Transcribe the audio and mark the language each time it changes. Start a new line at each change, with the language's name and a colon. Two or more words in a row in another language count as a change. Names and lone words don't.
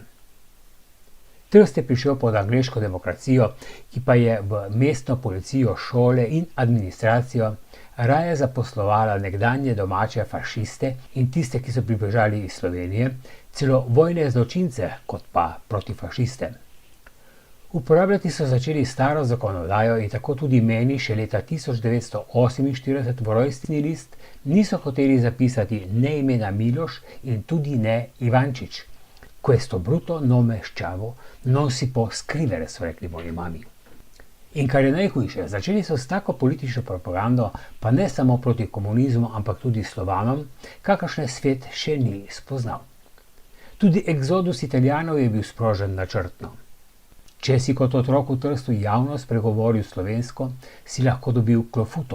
Slovenian: Trst je prišel pod angleško demokracijo, ki pa je v mestno policijo, šole in administracijo raje zaposlovala nekdanje domače fašiste in tiste, ki so pribežali iz Slovenije, celo vojne zločince kot pa protifašiste. Uporabljati so začeli staro zakonodajo in tako tudi meni še leta 1948 v rojstni list niso hoteli zapisati ne imena Miloš in tudi ne Ivančič.
Italian: Questo bruto nome schiavo non si può scrivere,
Slovenian: so rekli moji mami. In kar je najhujše, začeli so s tako politično propagando, pa ne samo proti komunizmu, ampak tudi Slovanom, kakršne svet še ni spoznal. Tudi eksodus Italijanov je bil sprožen načrtno. Če si kot otrok v Trstu javno spregovoril slovensko, si lahko dobil klofuto.